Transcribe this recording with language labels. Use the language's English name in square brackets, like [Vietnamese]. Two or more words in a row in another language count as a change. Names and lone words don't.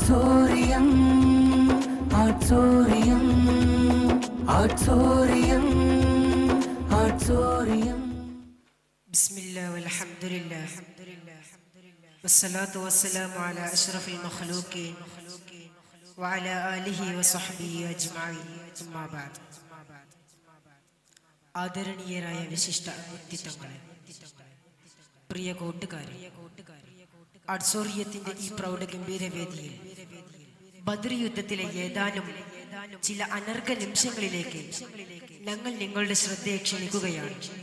[English] Auditorium, auditorium, auditorium, auditorium. [Arabic] بسم الله والحمد لله والصلاة والسلام على أشرف المخلوقين وعلى آله وصحبه أجمعين. أما بعد. [Malayalam] ആദരണീയരായ വിശിഷ്ട വ്യക്തിത്വങ്ങളെ, പ്രിയ കൂട്ടുകാരെ, ആഡ്സോറിയത്തിന്റെ ഈ പ്രൗഢഗംഭീര വേദിയിൽ ബദർ യുദ്ധത്തിലെ ഏതാനും ചില അനർഘ നിമിഷങ്ങളിലേക്ക് ഞങ്ങൾ നിങ്ങളുടെ ശ്രദ്ധയെ ക്ഷണിക്കുകയാണ്.